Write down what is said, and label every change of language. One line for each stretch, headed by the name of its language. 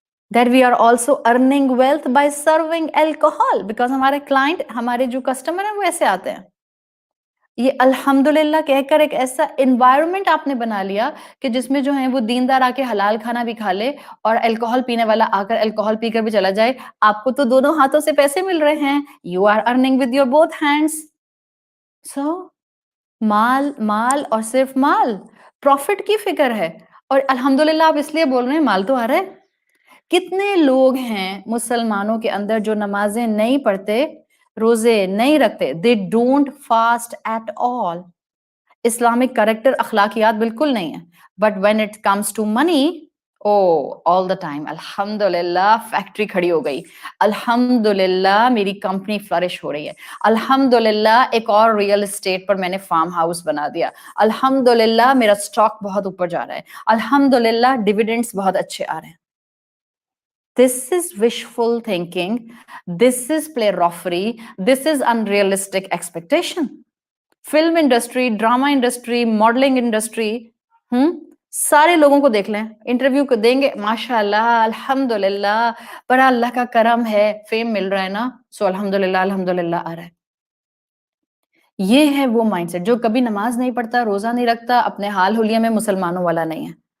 English: That we are also earning wealth by serving alcohol because
Urdu: ہمارے client, ہمارے جو customer ہیں وہ ایسے آتے ہیں. یہ الحمدللہ کہہ کر ایک ایسا انوائرمنٹ آپ نے بنا لیا کہ جس میں جو ہے وہ دیندار آ کے حلال کھانا بھی کھا لے اور الکوہل پینے والا آ کر الکوہل پی کر بھی چلا جائے. آپ کو تو دونوں ہاتھوں سے پیسے مل رہے ہیں.
English: You are earning with your both hands.
Urdu: So مال اور صرف مال، پروفٹ کی فکر ہے. اور الحمدللہ آپ اس لیے بول رہے ہیں مال تو آ رہا ہے. کتنے لوگ ہیں مسلمانوں کے اندر جو نمازیں نہیں پڑھتے، روزے نہیں رکھتے،
English: they don't fast at all.
Urdu: Islamic character اخلاقیات بالکل نہیں ہے.
English: But when it comes to money, all the time
Urdu: الحمدللہ فیکٹری کھڑی ہو گئی، الحمدللہ میری کمپنی فلرش ہو رہی ہے، الحمدللہ ایک اور ریئل اسٹیٹ پر میں نے فارم ہاؤس بنا دیا، الحمدللہ میرا اسٹاک بہت اوپر جا رہا ہے، الحمدللہ ڈیویڈنڈس بہت اچھے آ رہے ہیں.
English: This is wishful thinking, this is plerophory, this is unrealistic expectation.
Urdu: Film industry, drama industry, modelling industry, سارے لوگوں کو دیکھ لیں، انٹرویو کو دیں گے ماشاء اللہ الحمدللہ بڑا اللہ کا کرم ہے، فیم مل رہا ہے نا، سو الحمدللہ الحمدللہ آ رہا ہے. یہ ہے وہ مائنڈ سیٹ جو کبھی نماز نہیں پڑھتا، روزہ نہیں رکھتا، اپنے حال حلیہ میں مسلمانوں والا نہیں ہے.